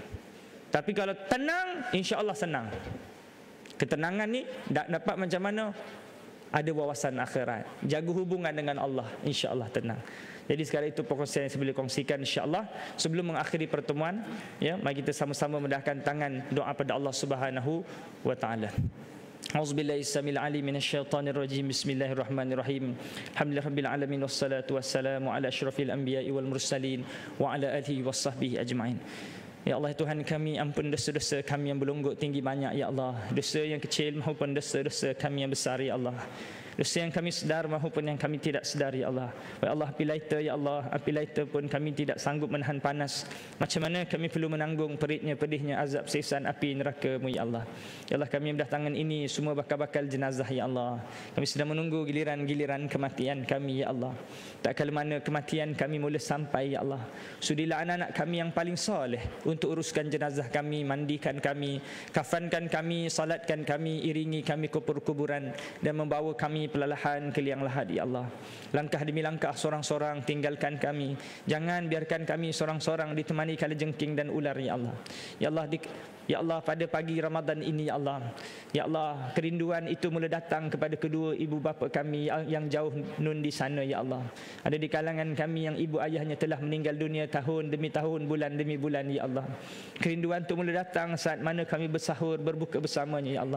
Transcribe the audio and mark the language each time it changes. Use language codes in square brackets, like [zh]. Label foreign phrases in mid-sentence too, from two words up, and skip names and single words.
[ms] Tapi kalau tenang, insya-Allah senang. Ketenangan ni dapat macam mana? Ada wawasan akhirat, jaga hubungan dengan Allah, insya-Allah tenang. Jadi sekarang itu perkongsian yang saya boleh kongsikan, insya-Allah. Sebelum mengakhiri pertemuan, ya, mari kita sama-sama mendahkan tangan doa pada Allah [ar] سبحانه وتعالى. أعوذ بالله السميع العليم من الشيطان الرجيم. بسم الله الرحمن الرحيم. الحمد لله رب العالمين والصلاة والسلام على أشرف الأنبياء والمرسلين وعلى آله وصحبه أجمعين. [ms] Ya Allah Tuhan kami, ampun dosa-dosa kami yang berlonggok tinggi banyak ya Allah. Dosa yang kecil maupun dosa-dosa kami yang besar ya Allah. Dosa yang kami sedar maupun yang kami tidak sedar ya Allah. Ya Allah, api lighter ya Allah, api lighter pun kami tidak sanggup menahan panas. Macam mana kami perlu menanggung peritnya, pedihnya azab siksaan api neraka-Mu ya Allah. Ya Allah, kami berdatangan ini semua bakal-bakal jenazah ya Allah. Kami sedang menunggu giliran-giliran kematian kami ya Allah. Tak kala mana kematian kami mula sampai ya Allah, sudilah anak-anak kami yang paling soleh untuk uruskan jenazah kami, mandikan kami, kafankan kami, salatkan kami, iringi kami ke kuburan dan membawa kami perlahan ke liang lahat ya Allah. Langkah demi langkah sorang-sorang tinggalkan kami. Jangan biarkan kami sorang-sorang ditemani kalajengking dan ular ya Allah. Ya Allah, ya Allah, pada pagi Ramadan ini ya Allah, ya Allah, kerinduan itu mula datang kepada kedua ibu bapa kami yang jauh nun di sana ya Allah. Ada di kalangan kami yang ibu ayahnya telah meninggal dunia tahun demi tahun, bulan demi bulan ya Allah. Kerinduan itu mula datang saat mana kami bersahur berbuka bersamanya ya Allah.